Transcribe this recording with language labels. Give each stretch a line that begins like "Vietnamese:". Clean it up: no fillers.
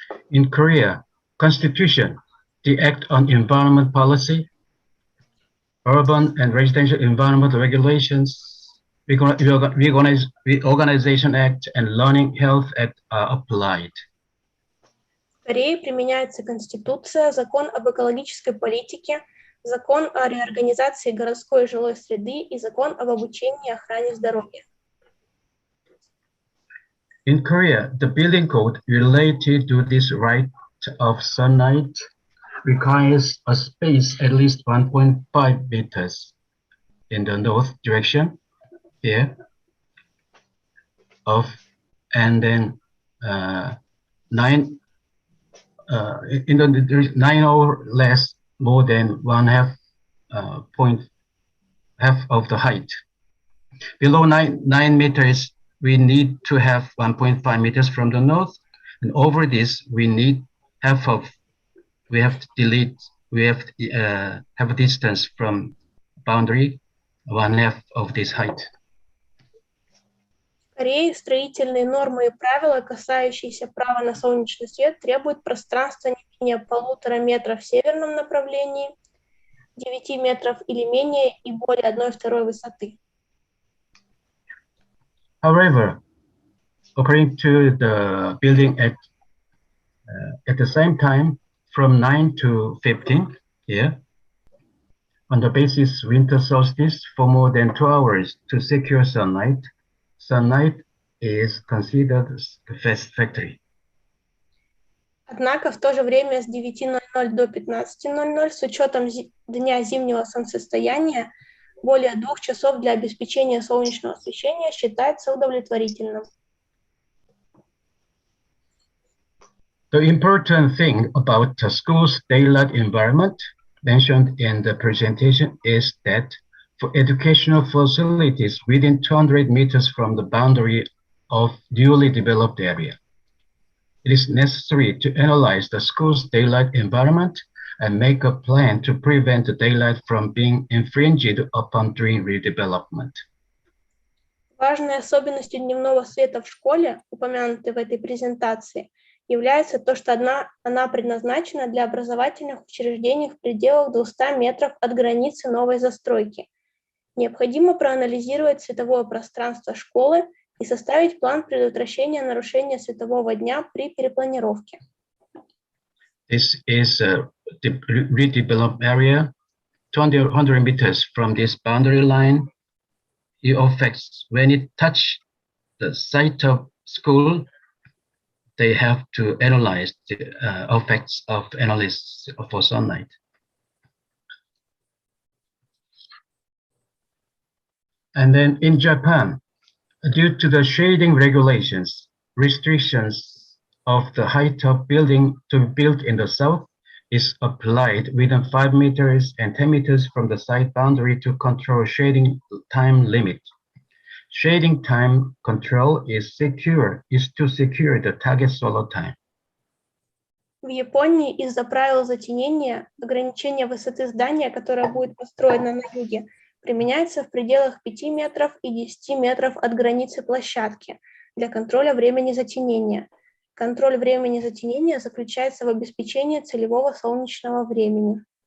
English: In Korea, Constitution, the Act on Environment Policy, Urban and Residential Environmental Regulations, Reorganization Act, and Learning Health Act are applied.
Russian: В Корее применяется Конституция, Закон об экологической политике, Закон о реорганизации городской и жилой среды и Закон об обучении и охране здоровья.
English: In Korea, the building code related to this right of sunlight requires a space at least 1.5 meters in the north direction here and then 9 or less, more than half of the height. Below 9 meters, we need to have 1.5 meters from the north, and over this we need have a distance from boundary 1/2 of this height.
Russian: В Корее строительные нормы и правила, касающиеся права на солнечный свет, требуют пространства не менее 1,5 метра в северном направлении, 9 метров или менее и более 1/2 высоты.
English: However, according to the Building Act, at the same time, from 9 to 15 here, on the basis winter solstice for more than 2 hours to secure sunlight, sunlight is considered satisfactory.
Russian: Однако в то же время с 9:00 до 15:00 с учетом дня зимнего солнцестояния более 2 часов для обеспечения солнечного освещения считается удовлетворительным.
English: The important thing about the school's daylight environment mentioned in the presentation is that for educational facilities within 200 meters from the boundary of newly developed area, it is necessary to analyze the school's daylight environment and make a plan to prevent the daylight from being infringed upon during redevelopment.
Russian: Важной особенностью дневного света в школе, упомянутой в этой презентации, является то, что она предназначена для образовательных учреждений в пределах 200 метров от границы новой застройки. Необходимо проанализировать световое пространство школы и составить план предотвращения нарушения светового дня при перепланировке.
English: This is a redeveloped area, 200 meters from this boundary line. It affects when it touches the site of school. They have to analyze the effects of analysis for sunlight. And then in Japan, due to the shading regulations, restrictions of the height of building to be built in the south is applied within 5 meters and 10 meters from the site boundary to control shading time limit. Shading time control is to secure the target solar time.
Russian: В Японии из-за правил затенения ограничение высоты здания, которое будет построено на юге, применяется в пределах 5 метров и 10 метров от границы площадки для контроля времени затенения. Контроль времени затенения заключается в обеспечении целевого солнечного времени.